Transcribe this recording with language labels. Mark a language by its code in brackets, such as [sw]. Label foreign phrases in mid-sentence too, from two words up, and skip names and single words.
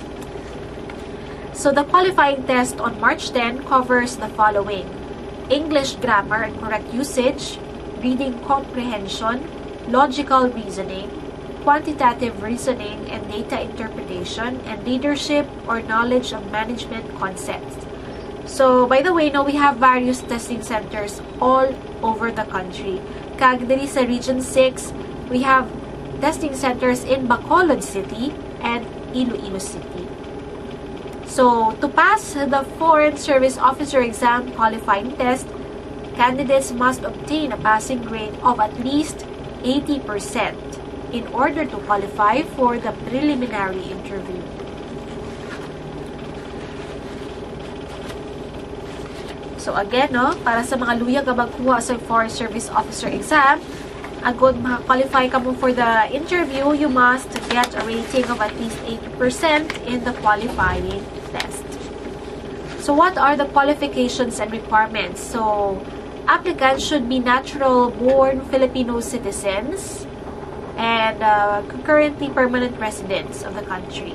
[en] So the qualifying test on March 10 covers the following: English grammar and correct usage, reading comprehension, logical reasoning, quantitative reasoning and data interpretation, and leadership or knowledge of management concepts. So, by the way, we have various testing centers all over the country. [hil] Kag diri sa Region 6, [en] we have testing centers in Bacolod City and Iloilo City. So, to pass the Foreign Service Officer Exam qualifying test, candidates must obtain a passing grade of at least 80% in order to qualify for the preliminary interview. So again, [hil] para sa mga luyag nga magkuha sa [en] Foreign Service Officer Exam, [hil] agod maka-qualify ka mo [en] for the interview, you must get a rating of at least 80% in the qualifying test. So what are the qualifications and requirements? So applicants should be natural-born Filipino citizens and currently permanent residents of the country.